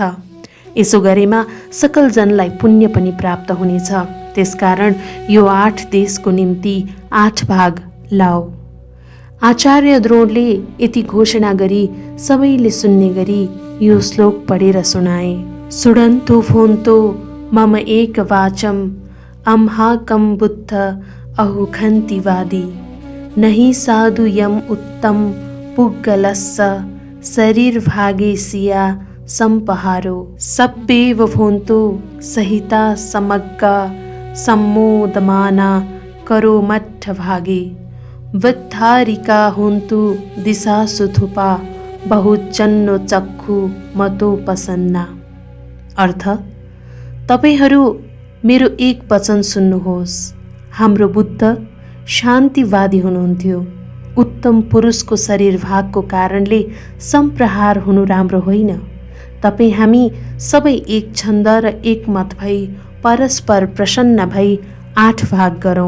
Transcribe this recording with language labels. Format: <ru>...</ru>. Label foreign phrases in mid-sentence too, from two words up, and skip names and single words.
<ne>यसो गरेमा सकल जनलाई पुण्य पनि प्राप्त हुनेछ। त्यसकारण यो 8 देशको निम्ति 8 भाग लाओ। आचार्य द्रोणले यति घोषणा गरी सबैले सुन्ने गरी यो श्लोक पढेर सुनाए।</ne> <pi>सुडन्तु फोन्तो मम एक वाचम अम्हाकं बुद्ध अहुखन्तिवादी नहि साधु यम उत्तम पुग्गलस्स शरीर भागेसिया संपहारो सब्बेव भोन्तु सहिता समग्गा सम्मोदमाना करो मठ भागे वृद्धारिका होन्तु दिशा सुथुपा बहुजन्नो चक्षु मतो पसन्ना।</pi> <ne>अर्थ, तपाईहरू मेरो एक वचन सुन्नुहोस्। हाम्रो बुद्ध शान्तिवादी हुनुहुन्थ्यो। उत्तम पुरुषको शरीर भागको कारणले सम्प्रहार हुनु राम्रो होइन। तपाईँ हामी सबै एक छन्द र एक मत भई परस्पर प्रसन्न भई 8 भाग गरौँ।</ne>